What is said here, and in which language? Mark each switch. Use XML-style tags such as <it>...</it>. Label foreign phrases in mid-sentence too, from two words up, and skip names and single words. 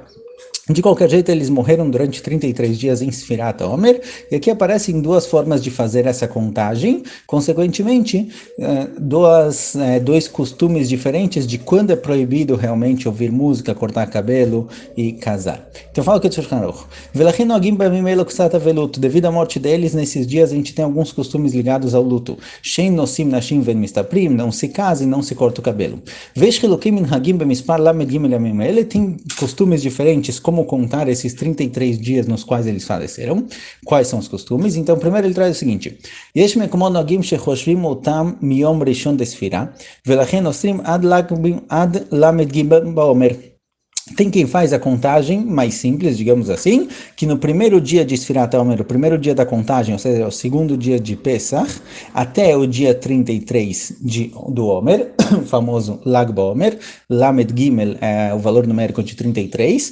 <pt>De qualquer jeito, eles morreram durante 33 dias em</pt> <he>ספירת העומר,</he> <pt>e aqui aparecem duas formas de fazer essa contagem, consequentemente, dois costumes diferentes de quando é proibido realmente ouvir música, cortar cabelo e casar. Então fala o que o Shulchan Aruch. Devido à morte deles, nesses dias a gente tem alguns costumes ligados ao luto.</pt> <he>שאין נושאים נשים ואין מסתפרים,</he> <pt>não se casa e não se corta o cabelo.</pt> <he>ויש חילוקים מנהגים במספר למד גימל ימים.</he> <pt>Ele tem costumes diferentes, como como contar esses 33 dias nos quais eles faleceram, quais são os costumes. Então, primeiro ele traz o seguinte:</pt> <he>יש מקומות נוהגים שחושבים אותם מיום ראשון דספירה, ולכן אוסרים עד למד גימל בעומר.</he> <pt>Tem quem faz a contagem mais simples, digamos assim, que no primeiro dia de</pt> <he>ספירת העומר,</he> <pt>o primeiro dia da contagem, ou seja, o segundo dia de Pesach, até o dia 33 do Omer, o famoso Lag BaOmer,</pt> <he>למד גימל</he> <pt>é o valor numérico de 33.</pt>